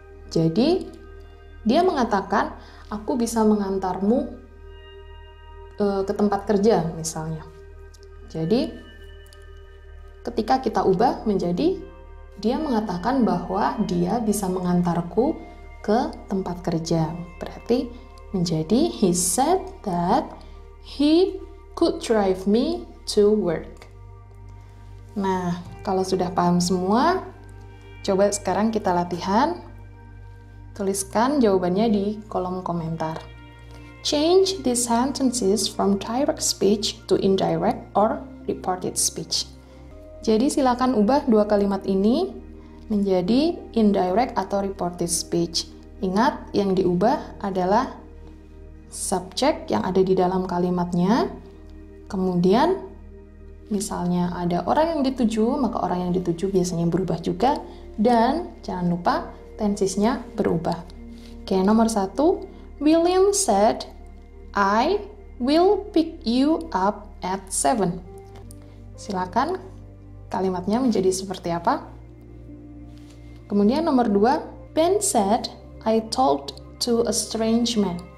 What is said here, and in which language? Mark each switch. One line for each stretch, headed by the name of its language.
Indonesian: Jadi dia mengatakan, aku bisa mengantarmu ke tempat kerja misalnya. Jadi ketika kita ubah menjadi dia mengatakan bahwa dia bisa mengantarku ke tempat kerja. Berarti menjadi
English: he said that he could drive me to work.
Indonesian: Nah, kalau sudah paham semua, coba sekarang kita latihan. Tuliskan jawabannya di kolom komentar.
English: Change these sentences from direct speech to indirect or reported speech.
Indonesian: Jadi silakan ubah dua kalimat ini menjadi indirect atau reported speech. Ingat, yang diubah adalah subjek yang ada di dalam kalimatnya. Kemudian, misalnya ada orang yang dituju, maka orang yang dituju biasanya berubah juga. Dan jangan lupa tensesnya berubah. Oke, nomor 1.
English: William said, I will pick you up at 7.
Indonesian: Silakan kalimatnya menjadi seperti apa? Kemudian nomor 2.
English: Ben said, I talked to a strange man.